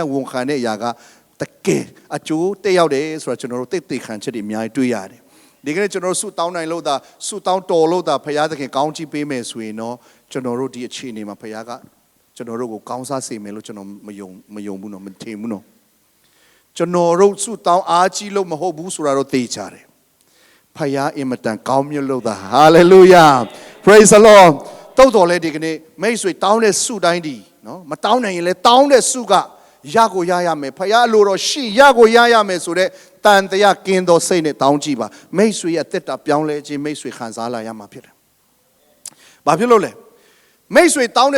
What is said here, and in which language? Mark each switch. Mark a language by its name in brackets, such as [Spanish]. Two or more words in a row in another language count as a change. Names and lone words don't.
[Burmese] မ်းဝန်ခံတဲ့အရာကတကယ်အကျိုးတက်ရောက်တယ်ဆိုတော့ကျွန်တော်တို့သိခံချက်တွေအများကြီးတွေ့ရတယ်ဒီကနေ့ကျွန်တော်တို့ဆုတောင်းနိုင်လို့သာဆုတောင်းတော်လို့သာဘုရားသခင်ကောင်းချီးပေး မယ်ဆိုရင်တော့ကျွန်တော်တို့ဒီအခြေအနေမှာဘုရားကကျွန်တော်တို့ကိုကောင်းစားစေမယ်လို့ကျွန်တော်မယုံဘူးနော်မထင်ဘူးနော်ကျွန်တော်တို့ဆု တောင်းအားကြီးလို့မဟုတ်ဘူးဆိုတာတော့သိကြတယ်ဘုရားအင်မတန်ကောင်းမြတ်လို့သာ [English] hallelujah praise the lord [Burmese] တော့တော်လဲဒီကနေ့မိတ်ဆွေတောင်းတဲ့ဆုတိုင်းဒီနော်မတောင်းနိုင်ရင်လဲတောင်းတဲ့ဆုကရကိုရရမယ်ဖခင်လိုတော့ရှိရကိုရရမယ်ဆိုတဲ့တန်တရားကင်းသောစိတ်နဲ့တောင်းကြည့်ပါမိတ်ဆွေရဲ့အသက်တာပြောင်းလဲခြင်းမိတ်ဆွေခံစားလာရမှာဖြစ်တယ်။ဘာဖြစ်လို့လဲမိတ်ဆွေတောင်းတဲ့